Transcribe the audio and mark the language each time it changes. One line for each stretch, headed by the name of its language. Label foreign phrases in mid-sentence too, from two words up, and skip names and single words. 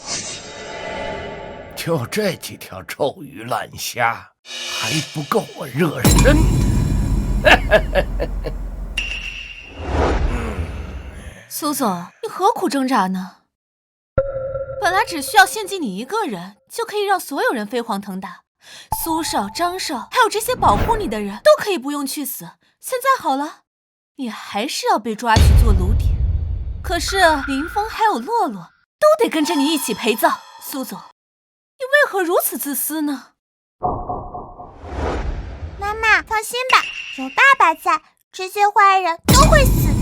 Chinese: 就這幾條臭魚爛蝦，還不夠我熱身的。蘇總，你何苦掙扎呢？本來只需要獻祭你一個人，就可以讓所有人飛黄騰達。蘇少、張少，還有這些保護你的人，都可以不用去死。現在好了，你還是要被抓去做奴隸。可是林峰還有洛洛，都得跟着你一起陪葬。蘇总，你為何如此自私呢？媽媽，放心吧，有爸爸在，這些壞人都會死的。